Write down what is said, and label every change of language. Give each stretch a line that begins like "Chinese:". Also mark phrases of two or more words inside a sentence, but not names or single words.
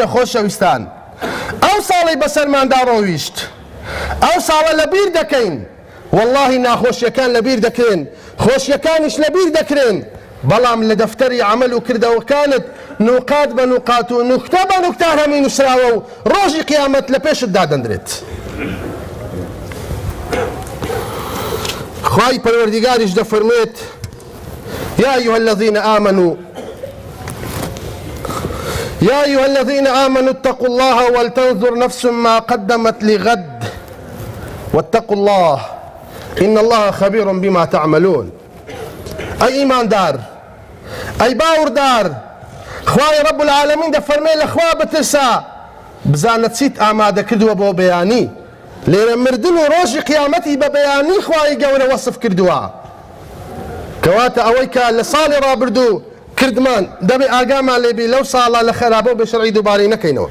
Central Kurdish: خۆشەویستان، ئەو ساڵی بەسەرماندا ڕۆیشت، ئەو ساڵە لەبیر دەکەین، واللهی ناخۆشیەکان لەبیر دەکرێن، خۆشیەکانیش لەبیر دەکرێن، بەڵام لە دەفتەری عەمەل و کردەوەکانت نوقات بە نوقات و نوکتە بە نوکتە هەمی نووسراوە و ڕۆژی قیامەت لە پێشت دادەندرێت. خوای پەروەردیگاریش دەفەرمێت
Arabic: یا أيها الذين آمنوا اتقوا الله ولتنظر نفس ما قدمت لغد واتقوا الله إن الله خبير بما تعملون.
Central Kurdish: أي إيمان دار، أي باور دار، خوای
Arabic: رب العالمین
Central Kurdish: دەفەرمێ لە خوا بترسا بزانە چیت ئامادە کردووە بۆ بەیانی. لێرە مردن و ڕۆژی قیامەتی بە بەیانی خوای گەورە وەسف کردووە، کەواتە ئەوەی کە لە ساڵی ڕابردوو کردمان دەبێ ئاگامان لێبی لەو ساڵە لە خەرابە و بێشەرعی دووبارەی نەکەینەوە.